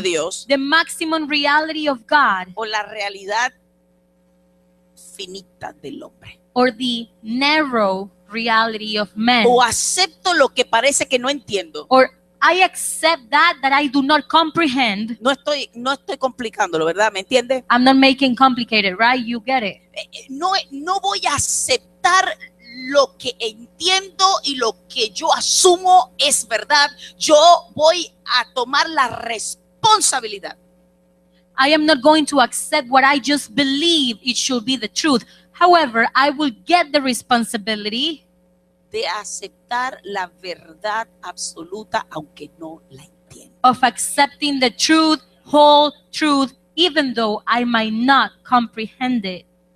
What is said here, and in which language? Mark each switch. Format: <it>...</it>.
<en>reality,</en> <es>Dios</es> <en>the maximum reality of God,</en> <es>o la realidad finita del hombre.</es> <en>or the narrow reality of men.</en> <es>O acepto lo que parece que no entiendo.</es> <en>Or I accept that I do not comprehend.</en> <es>No estoy complicándolo, ¿verdad? ¿Me entiende?</es> <en>I'm not making complicated, right? You get it.</en> <es>No voy a aceptar lo que entiendo y lo que yo asumo es verdad. Yo voy a tomar la responsabilidad</es> <en>I am not going to accept what I just believe it should be the truth. However, I will get the responsibility</en> <es>de aceptar la verdad absoluta aunque no la entienda.</es> <en>of accepting the truth, whole truth, even though I might not comprehend it.</en>